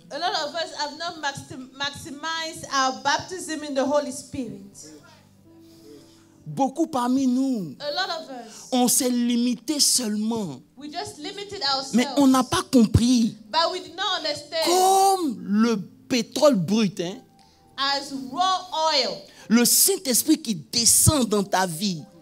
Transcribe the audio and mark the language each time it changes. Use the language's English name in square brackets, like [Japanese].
[English] A lot of us have not maximized our baptism in the Holy Spirit. [French] Beaucoup parmi nous, on s'est limité seulement. [English] We just limited ourselves. [French] Mais on n'a pas compris. [English] But we did not understand. [French] Comme le pétrole brut, hein, [English] as raw oil. [French] Le Saint-Esprit qui descend dans ta vie.